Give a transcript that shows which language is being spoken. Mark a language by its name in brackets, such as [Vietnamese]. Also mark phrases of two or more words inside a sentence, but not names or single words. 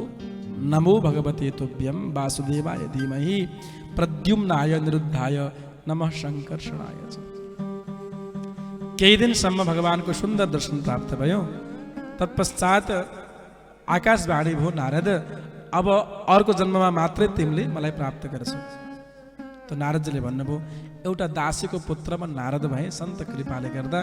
[Sanskrit] नमो भगवते तुभ्यं वासुदेवाय धीमहि प्रद्युम्नाय अनिरुद्धाय नमः शङ्कर्षणाय च। [Nepali] केही दिनसम्म भगवानको सुन्दर दर्शन प्राप्त भयो। तत्पश्चात आकाशवाणी भयो, नारद अब अर्को जन्ममा मात्रै तिमीले मलाई प्राप्त गर्छौ। त नारदजीले भन्नुभयो, एउटा दासीको पुत्रमा नारद भए सन्त कृपाले गर्दा।